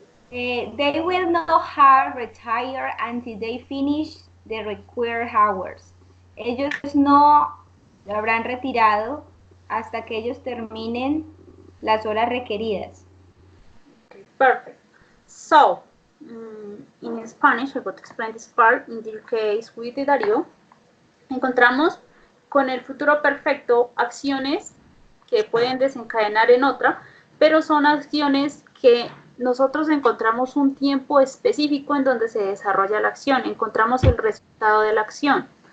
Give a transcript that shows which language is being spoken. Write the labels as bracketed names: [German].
[English] They will not have retired until they finish the required hours. [Spanish] Ellos no habrán retirado hasta que ellos terminen las horas requeridas. [English] Okay, perfect. So, in Spanish, I got to explain this part. In this case, with Darío, [Spanish] encontramos con el futuro perfecto acciones que pueden desencadenar en otra, pero son acciones que nosotros encontramos un tiempo específico en donde se desarrolla la acción, encontramos el resultado de la acción.